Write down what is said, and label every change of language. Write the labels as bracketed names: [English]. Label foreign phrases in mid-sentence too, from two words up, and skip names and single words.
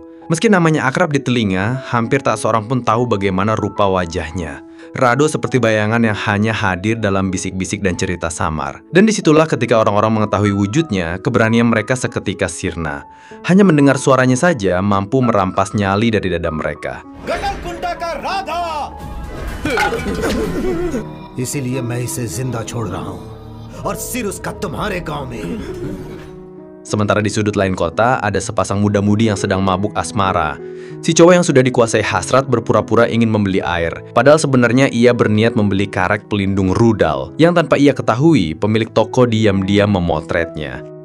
[Indonesian] Meski namanya akrab di telinga, hampir tak seorang pun tahu bagaimana rupa wajahnya. Rado seperti bayangan yang hanya hadir dalam bisik-bisik dan cerita samar. Dan disitulah ketika orang-orang mengetahui wujudnya, keberanian mereka seketika sirna. Hanya mendengar suaranya saja mampu merampas nyali dari dada mereka. [Hindi] इसीलिए मैं इसे जिंदा छोड़ रहा हूं और सिर उसका तुम्हारे गांव में. [Indonesian] Sementara di sudut lain kota, ada sepasang muda-mudi yang sedang mabuk asmara. Si cowok yang sudah dikuasai hasrat berpura-pura ingin membeli air. Padahal sebenarnya ia berniat membeli karet pelindung rudal, yang tanpa ia ketahui, pemilik toko diam-diam memotretnya.